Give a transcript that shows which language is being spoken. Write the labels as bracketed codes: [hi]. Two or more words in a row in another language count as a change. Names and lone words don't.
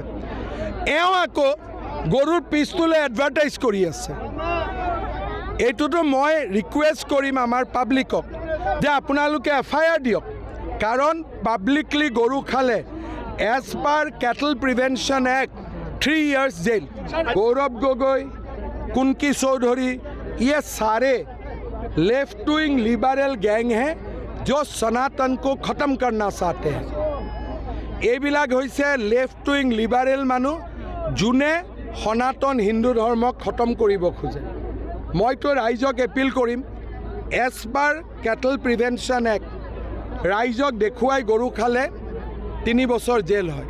[as] এওঁ আকৌ গৰুৰ পিছটোলে এডভাৰটাইজ কৰি আছে। এইটোতো মই ৰিকুৱেষ্ট কৰিম আমাৰ পাব্লিকক যে আপোনালোকে FIR দিয়ক, কাৰণ পাব্লিকলি গৰু খালে [en] as per Cattle Prevention Act [as] 3 years जेल। [hi] गौरव गोगोई, कुनकी चौधरी, ये सारे [en] left wing liberal gang [hi] हैं जो सनातन को ख़त्म करना चाहते हैं। [as] এইবিলাক হৈছে [en] left wing liberal [as] মানুহ যোনে সনাতন হিন্দু ধৰ্মক খতম কৰিব খোজে। মইতো ৰাইজক এপিল কৰিম, [en] as per Cattle Prevention Act [as] ৰাইজক দেখুৱাই গৰু খালে 3 বছৰ জেল হয়।